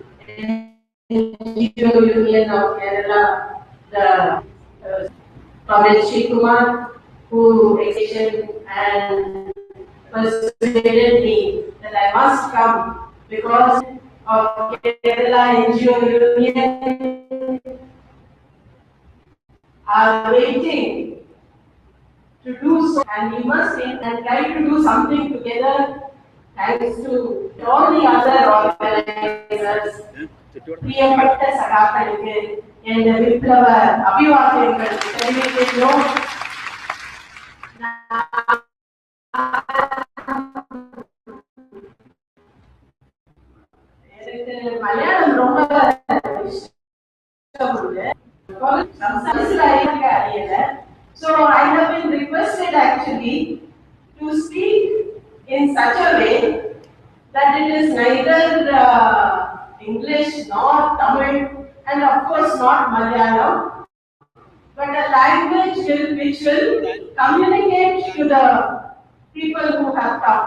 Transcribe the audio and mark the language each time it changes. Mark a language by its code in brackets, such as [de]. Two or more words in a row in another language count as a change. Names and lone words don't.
[en] NGO Union of Kerala, the Comrade Kumar, who explained and persuaded me that I must come because of Kerala NGO Union are waiting to do so, and we must think and try to do something together thanks to all the other organizers. [ml] പ്രിയപ്പെട്ട സഖാക്കൾക്ക് എന്റെ വിപ്ലവ അഭിവാദ്യങ്ങൾ தெரிவிക്കുന്നു. [ta] எனக்கு மலையாளம் ரொம்ப இஷ்டமுள்ள [en] so I have been requested actually to speak in such a way that it is neither English nor Tamil and of course not Malayalam, but a language which will communicate to the people who have come.